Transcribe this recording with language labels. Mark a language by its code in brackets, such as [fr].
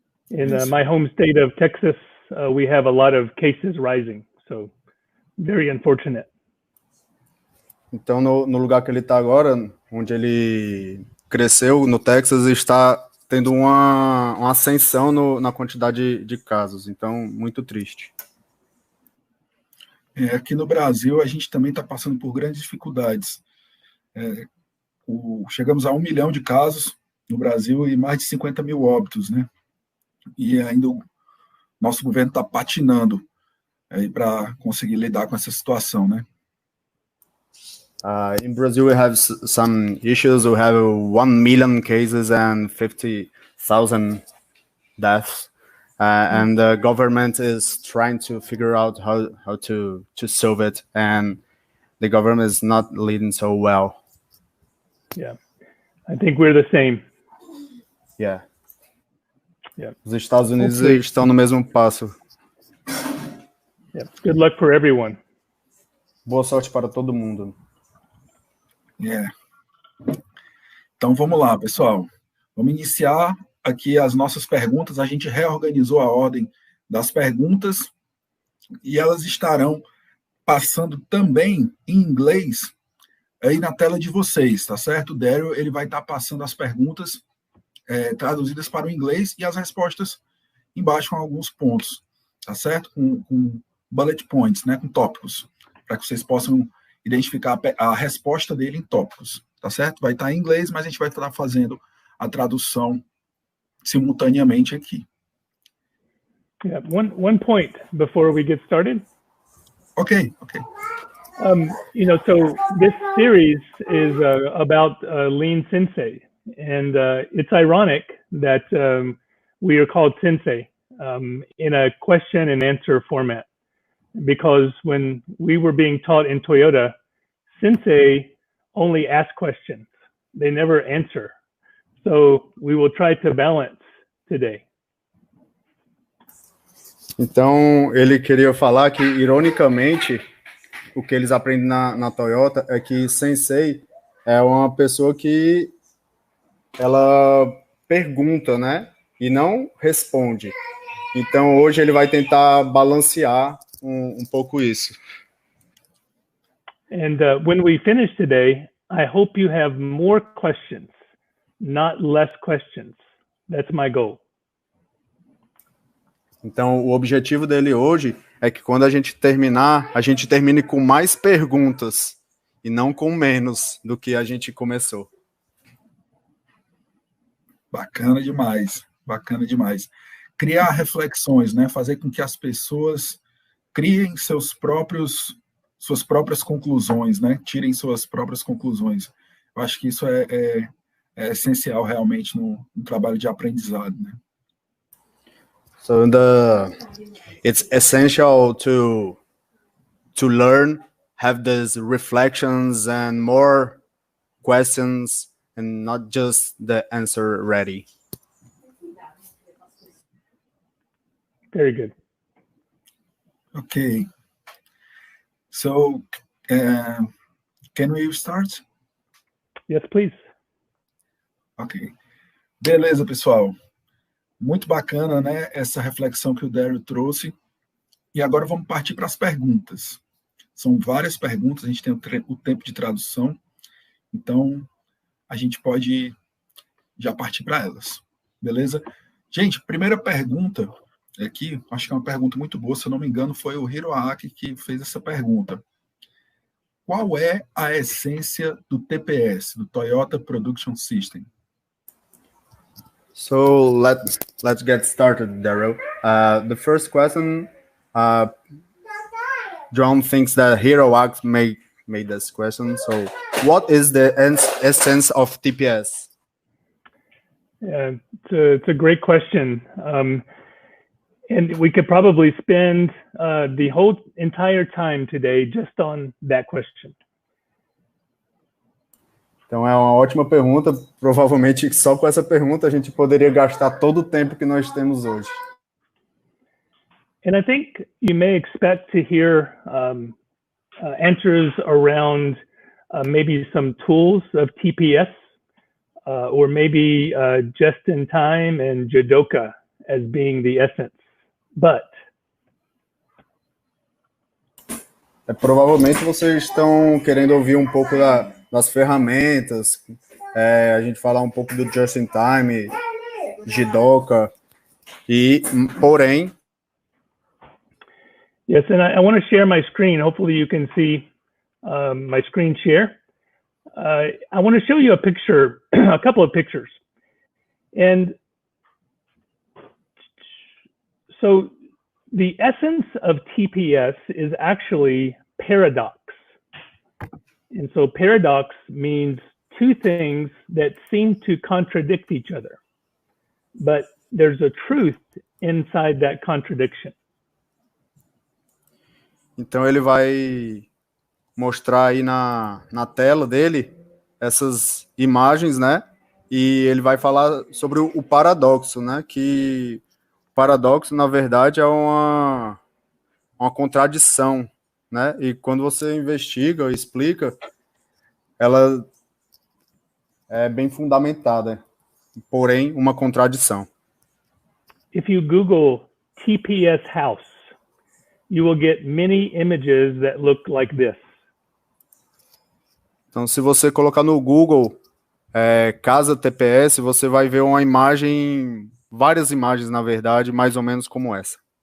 [en] In my home state of Texas, we have a lot of cases rising, so very unfortunate. [pt] Então, no lugar que ele está agora, onde ele cresceu, no Texas, está tendo uma ascensão na quantidade de casos. Então, muito triste. Aqui no Brasil, a gente também está passando por grandes dificuldades. Chegamos a 1 milhão de casos no Brasil e mais de 50 mil óbitos, né? E ainda o nosso governo está patinando para conseguir lidar com essa situação, né? [en] In Brazil, we have some issues. We have 1 million cases and 50,000 deaths. And the government is trying to figure out how to solve it. And the government is not leading so well. Yeah, I think we're the same. Yeah. Yeah. [pt] Os Estados Unidos estão no mesmo passo. [en] Yeah. Good luck for everyone. [pt] Boa sorte para todo mundo. Então vamos lá, pessoal. Vamos iniciar aqui as nossas perguntas. A gente reorganizou a ordem das perguntas e elas estarão passando também em inglês aí na tela de vocês, tá certo? O Daryl, ele vai estar passando as perguntas traduzidas para o inglês e as respostas embaixo com alguns pontos, tá certo? Com bullet points, né? Com tópicos, para que vocês possam identificar a resposta dele em tópicos, tá certo? Vai estar em inglês, mas a gente vai estar fazendo a tradução simultaneamente aqui. [en] Yeah, one point before we get started. Okay. So this series is about Lean Sensei, and it's ironic that we are called Sensei in a question and answer format, because when we were being taught in Toyota, Sensei only ask questions; they never answer. So we will try to balance today. [pt] Então, ele queria falar que, ironicamente, o que eles aprendem na Toyota é que Sensei é uma pessoa que ela pergunta, né? E não responde. Então, hoje ele vai tentar balancear um pouco isso. [en] And when we finish today, I hope you have more questions, not less questions. That's my goal. [pt] Então, o objetivo dele hoje é que quando a gente terminar, a gente termine com mais perguntas e não com menos do que a gente começou. Bacana demais, bacana demais. Criar reflexões, né? Fazer com que as pessoas criem suas próprias conclusões, né? Tirem suas próprias conclusões. Eu acho que isso é essencial realmente no trabalho de aprendizado, né? [en] So it's essential to learn, have these reflections and more questions, and not just the answer ready. Very good. Okay. So, can we start? Yes, please. [pt] Ok. Beleza, pessoal. Muito bacana, né, essa reflexão que o Daryl trouxe. E agora vamos partir para as perguntas. São várias perguntas, a gente tem o tempo de tradução, então a gente pode já partir para elas. Beleza? Gente, primeira pergunta aqui, acho que é uma pergunta muito boa, se eu não me engano, foi o Hiroaki que fez essa pergunta. Qual é a essência do TPS, do Toyota Production System? [en] So let's get started, Daryl. The first question, John thinks that Hiroaki made this question. So, what is the essence of TPS? Yeah, it's a great question, and we could probably spend the whole entire time today just on that question. [pt] Então é uma ótima pergunta. Provavelmente só com essa pergunta a gente poderia gastar todo o tempo que nós temos hoje. [en] And I think you may expect to hear answers around maybe some tools of TPS, or maybe just in time and Jidoka as being the essence. But [pt] provavelmente vocês estão querendo ouvir um pouco das ferramentas, a gente falar um pouco do Just in Time, Jidoka, e porém. [en] Yes, and I want to share my screen. Hopefully you can see my screen share. I want to show you a picture, a couple of pictures. And so the essence of TPS is actually paradox. And so paradox means two things that seem to contradict each other, but there's a truth inside that contradiction. [pt] Então ele vai mostrar aí na tela dele essas imagens, né? E ele vai falar sobre o paradoxo, né? Que o paradoxo, na verdade, é uma contradição, né? E quando você investiga, explica, ela é bem fundamentada, porém uma contradição. [en] If you Google TPS house, you will get many images that look like this. [pt] Então, se você colocar no Google casa TPS, você vai ver uma imagem, várias imagens, na verdade, mais ou menos como essa.